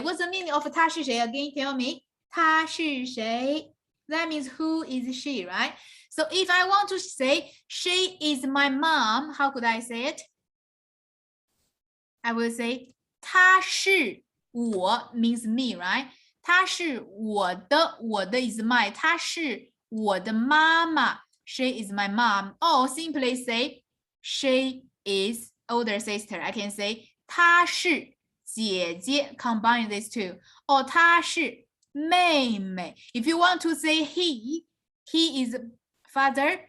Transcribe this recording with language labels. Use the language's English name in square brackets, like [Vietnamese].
[English] What's the meaning of [Chinese] 她是谁 [English] again? Tell me. [Chinese] 她是谁? [English] That means who is she, right? So if I want to say she is my mom, how could I say it? I will say [Chinese] 他是我 [English] means me, right? [Chinese] 他是我的，我的 [English] is my. [Chinese] 他是我的妈妈 [English] she is my mom. Or simply say she is older sister. I can say [Chinese] 她是姐姐 [English] combine these two. [Chinese] Or 她是妹妹. [English] If you want to say he is father.